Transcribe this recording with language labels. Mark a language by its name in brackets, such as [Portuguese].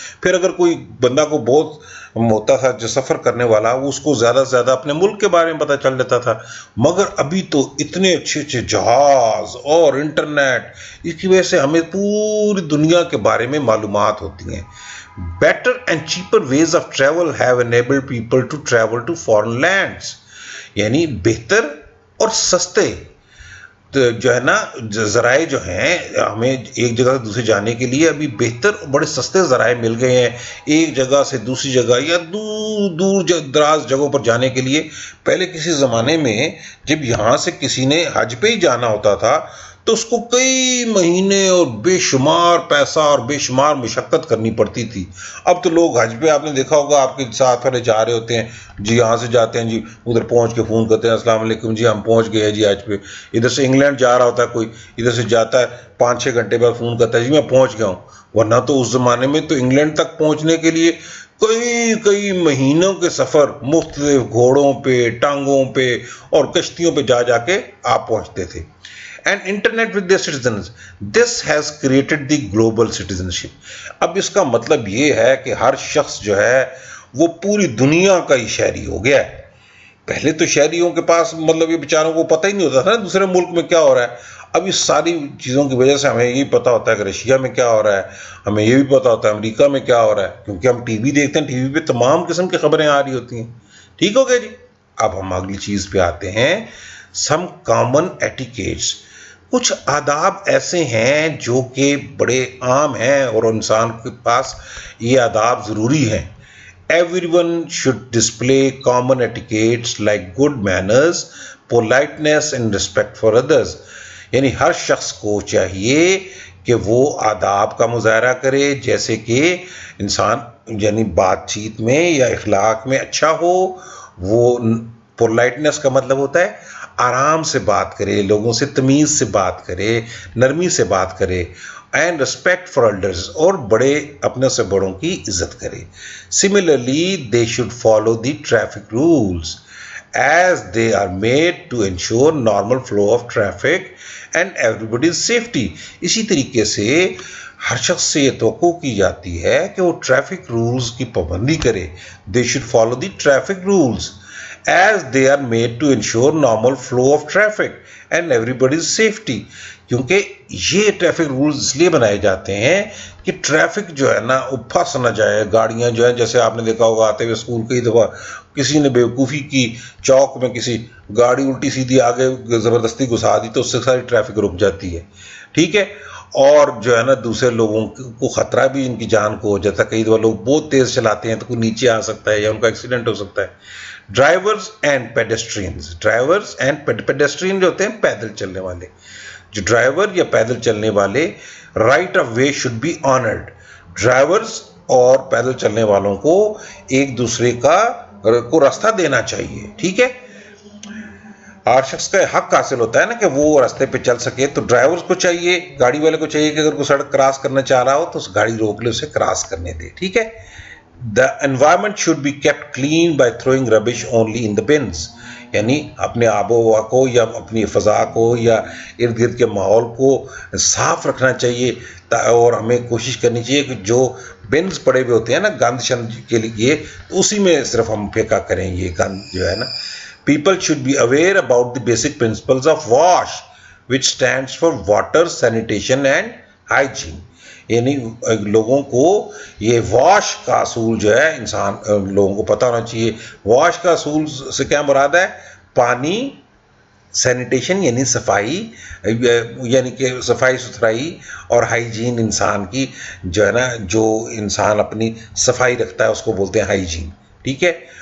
[Urdu] پھر اگر کوئی بندہ کو بہت ہوتا تھا جو سفر کرنے والا, وہ اس کو زیادہ سے زیادہ اپنے ملک کے بارے میں پتہ چل جاتا تھا. مگر ابھی تو اتنے اچھے اچھے جہاز اور انٹرنیٹ, اس کی وجہ سے ہمیں پوری دنیا کے بارے میں معلومات ہوتی ہیں. [English] Better and cheaper ways of travel have enabled people to travel to foreign lands. [Urdu] یعنی بہتر اور سستے جو ہے نا ذرائع جو ہیں, ہمیں ایک جگہ سے دوسرے جانے کے لیے ابھی بہتر اور بڑے سستے ذرائع مل گئے ہیں. ایک جگہ سے دوسری جگہ یا دور دراز جگہوں پر جانے کے لیے پہلے کسی زمانے میں جب یہاں سے کسی نے حج پہ ہی جانا ہوتا تھا تو اس کو کئی مہینے اور بے شمار پیسہ اور بے شمار مشقت کرنی پڑتی تھی. اب تو لوگ حج پہ, آپ نے دیکھا ہوگا آپ کے ساتھ والے جا رہے ہوتے ہیں جی, یہاں سے جاتے ہیں جی, ادھر پہنچ کے فون کرتے ہیں السلام علیکم جی ہم پہنچ گئے ہیں جی حج پہ. ادھر سے انگلینڈ جا رہا ہوتا ہے کوئی, ادھر سے جاتا ہے 5-6 گھنٹے بعد فون کرتا ہے جی میں پہنچ گیا ہوں. ورنہ تو اس زمانے میں تو انگلینڈ تک پہنچنے کے لیے کئی مہینوں کے سفر مختلف گھوڑوں پہ, ٹانگوں پہ اور کشتیوں پہ جا کے آپ پہنچتے تھے. [English] And internet with their citizens, this has created the global citizenship. [Urdu] اب اس کا مطلب یہ ہے کہ ہر شخص جو ہے وہ پوری دنیا کا ہی شہری ہو گیا ہے. پہلے تو شہریوں کے پاس مطلب یہ بیچاروں کو پتہ ہی نہیں ہوتا تھا نا دوسرے ملک میں کیا ہو رہا ہے. اب اس ساری چیزوں کی وجہ سے ہمیں یہ پتہ ہوتا ہے کہ رشیا میں کیا ہو رہا ہے, ہمیں یہ بھی پتہ ہوتا ہے امریکہ میں کیا ہو رہا ہے, کیونکہ ہم ٹی وی دیکھتے ہیں, ٹی وی پہ تمام قسم کی خبریں آ رہی ہوتی ہیں. ٹھیک ہو گیا جی. اب ہم اگلی چیز پہ آتے ہیں, [English] Some common etiquettes. [Urdu] کچھ آداب ایسے ہیں جو کہ بڑے عام ہیں اور انسان کے پاس یہ آداب ضروری ہیں. [English] Everyone should display common etiquettes like good manners, politeness and respect for others. [Urdu] یعنی ہر شخص کو چاہیے کہ وہ آداب کا مظاہرہ کرے, جیسے کہ انسان یعنی بات چیت میں یا اخلاق میں اچھا ہو. وہ پولائٹنس کا مطلب ہوتا ہے آرام سے بات کرے, لوگوں سے تمیز سے بات کرے, نرمی سے بات کرے. [English] and respect for elders, [Urdu] اور بڑے اپنے سے بڑوں کی عزت کرے. [English] Similarly they should follow the traffic rules as they are made to ensure normal flow of traffic and everybody's safety. [Urdu] اسی طریقے سے ہر شخص سے یہ توقع کی جاتی ہے کہ وہ ٹریفک رولز کی پابندی کرے. [English] They should follow the traffic rules as they are made to ensure normal flow of traffic and everybody's safety. [Urdu] کیونکہ یہ ٹریفک رولز اس لیے بنائے جاتے ہیں کہ ٹریفک جو ہے نا وہ پھنس نہ جائے. گاڑیاں جو ہیں, جیسے آپ نے دیکھا ہوگا آتے ہوئے اسکول کئی دفعہ کسی نے بیوقوفی کی, چوک میں کسی گاڑی الٹی سیدھی آگے زبردستی گھسا دی تو اس سے ساری ٹریفک رک جاتی ہے. ٹھیک ہے. اور جو ہے نا دوسرے لوگوں کو خطرہ بھی ان کی جان کو ہو جاتا ہے. کئی دفعہ لوگ بہت تیز چلاتے ہیں تو کوئی نیچے آ سکتا ہے یا ان کا ایکسیڈنٹ ہو سکتا ہے. [English] Drivers and pedestrians. [Urdu] Drivers and pedestrian جو ہوتے ہیں پیدل چلنے والے, جو ڈرائیور یا پیدل چلنے والے, [English] Right of way should be honoured. [Urdu] Drivers اور پیدل چلنے والوں کو ایک دوسرے کو راستہ دینا چاہیے. ٹھیک ہے. ہر شخص کا حق حاصل ہوتا ہے نا کہ وہ راستے پہ چل سکے. تو ڈرائیورز کو چاہیے, گاڑی والے کو چاہیے کہ اگر کوئی سڑک کراس کرنا چاہ رہا ہو تو اس گاڑی روک لے, اسے کراس کرنے دے. ٹھیک ہے. [English] The environment should be kept clean by throwing rubbish only in the bins. [Urdu] یعنی اپنے آب و ہوا کو یا اپنی فضا کو یا ارد گرد کے ماحول کو صاف رکھنا چاہیے, اور ہمیں کوشش کرنی چاہیے کہ جو بنز پڑے ہوئے ہوتے ہیں نا گند شند کے لیے, تو اسی میں صرف ہم پھینکا کریں یہ گند جو ہے نا. [English] People should be aware about the basic principles of WASH, which stands for water, sanitation and hygiene. [Urdu] یعنی لوگوں کو یہ واش کا اصول جو ہے انسان لوگوں کو پتہ ہونا چاہیے. واش کا اصول سے کیا مراد ہے؟ پانی, سینیٹیشن یعنی صفائی, یعنی کہ صفائی ستھرائی, اور ہائیجین انسان کی جو ہے نا, جو انسان اپنی صفائی رکھتا ہے اس کو بولتے ہیں ہائیجین. ٹھیک ہے.